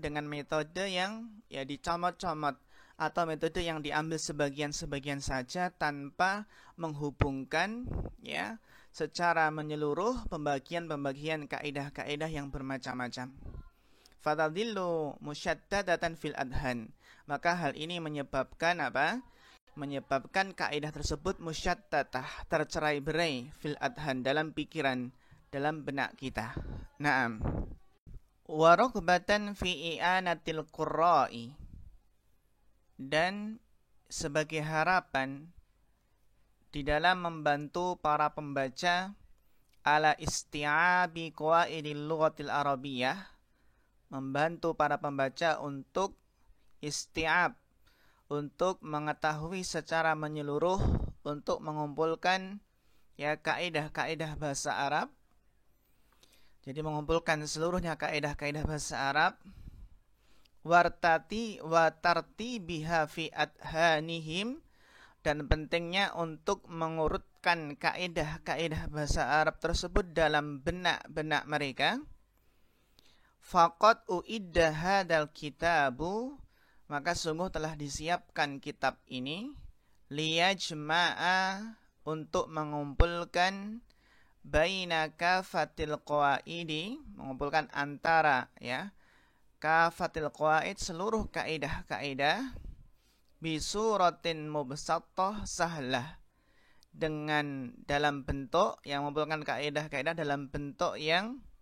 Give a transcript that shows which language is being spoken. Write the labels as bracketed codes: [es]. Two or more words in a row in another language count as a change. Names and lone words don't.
[id] Dengan metode yang, ya, dicomot-comot, atau metode yang diambil sebagian-sebagian saja tanpa menghubungkan, ya, secara menyeluruh pembagian-pembagian kaidah-kaidah yang bermacam-macam. [ar] فتظل مشتتة في الأذهان. [id] Maka hal ini menyebabkan apa? Menyebabkan kaidah tersebut musyaddadah, tercerai-berai, [ar] في الأذهان, [id] dalam pikiran, dalam benak kita. [ar] نعم ورغبة في إعانة القراء, [id] dan sebagai harapan di dalam membantu para pembaca [ar] على استيعاب قواعد اللغة العربية, [id] membantu para pembaca untuk isti'ab, untuk mengetahui secara menyeluruh, untuk mengumpulkan, ya, kaidah-kaidah bahasa Arab. Jadi mengumpulkan seluruhnya kaidah-kaidah bahasa Arab. [ar] ورتاتي وترتيبها في أذهانهم, [id] dan pentingnya untuk mengurutkan kaidah-kaidah bahasa Arab tersebut dalam benak-benak mereka. [ar] فقد أعد هذا الكتاب, [id] maka sungguh telah disiapkan kitab ini, liyajma'a, untuk mengumpulkan, [ar] بين كافة القواعد, [id] mengumpulkan antara, ya, [ar] كافة القواعد, [id] seluruh kaidah-kaidah, [ar] بصورة مبسطة سهلة, [id] dengan dalam bentuk yang mengumpulkan kaidah-kaidah dalam bentuk yang